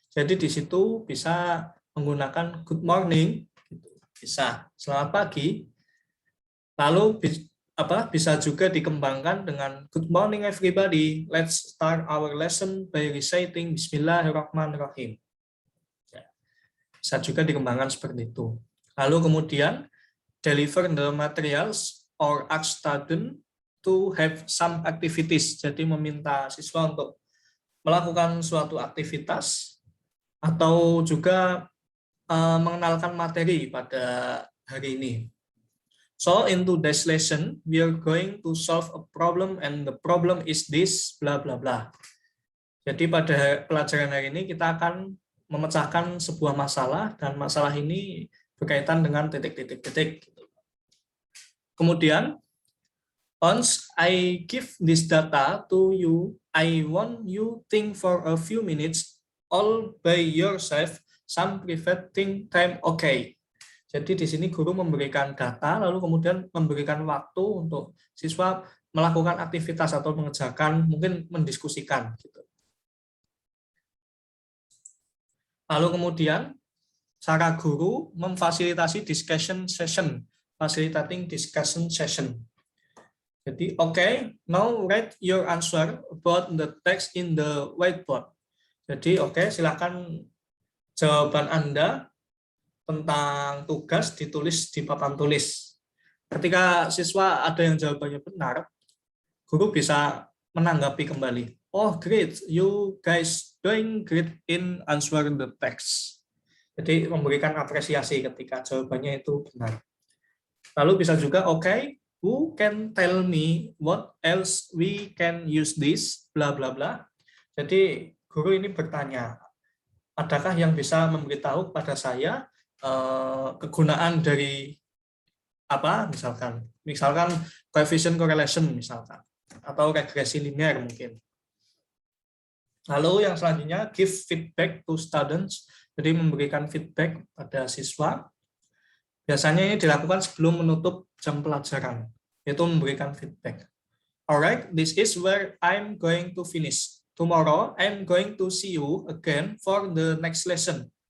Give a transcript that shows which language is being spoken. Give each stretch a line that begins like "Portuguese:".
Indonesian: Jadi di situ bisa menggunakan good morning, bisa selamat pagi. Lalu bisa juga dikembangkan dengan
English: good morning everybody, let's start our lesson by reciting Bismillahirrahmanirrahim.
Indonesian: Bisa juga dikembangkan seperti itu. Lalu kemudian
English: deliver the materials or ask student to have some activities.
Indonesian: Jadi meminta siswa untuk melakukan suatu aktivitas atau juga mengenalkan materi pada hari ini.
English: So in today's lesson, we are going to solve a problem and the problem is this, bla bla bla.
Indonesian: Jadi pada pelajaran hari ini kita akan memecahkan sebuah masalah dan masalah ini berkaitan dengan titik-titik.
English: Kemudian, once I give this data to you, I want you think for a few minutes all by yourself, some private time, okay.
Indonesian: Jadi di sini guru memberikan data, lalu kemudian memberikan waktu untuk siswa melakukan aktivitas atau mengerjakan, mungkin mendiskusikan. Gitu. Lalu kemudian cara guru memfasilitasi discussion session, facilitating discussion session.
English: Jadi okay, now write your answer about the text in the whiteboard.
Indonesian: Jadi okay, silakan jawaban Anda tentang tugas ditulis di papan tulis. Ketika siswa ada yang jawabannya benar, guru bisa menanggapi kembali.
English: Oh, great. You guys doing great in answering the text.
Indonesian: Jadi memberikan apresiasi ketika jawabannya itu benar. Lalu bisa juga,
English: okay, who can tell me what else we can use this, bla bla bla.
Indonesian: Jadi guru ini bertanya, adakah yang bisa memberitahu kepada saya kegunaan dari apa, misalkan coefficient correlation misalkan, atau regresi linear mungkin. Lalu yang selanjutnya,
English: give feedback to students,
Indonesian: jadi memberikan feedback pada siswa. Biasanya ini dilakukan sebelum menutup jam pelajaran, yaitu memberikan feedback.
English: Alright, this is where I'm going to finish. Tomorrow, I'm going to see you again for the next lesson.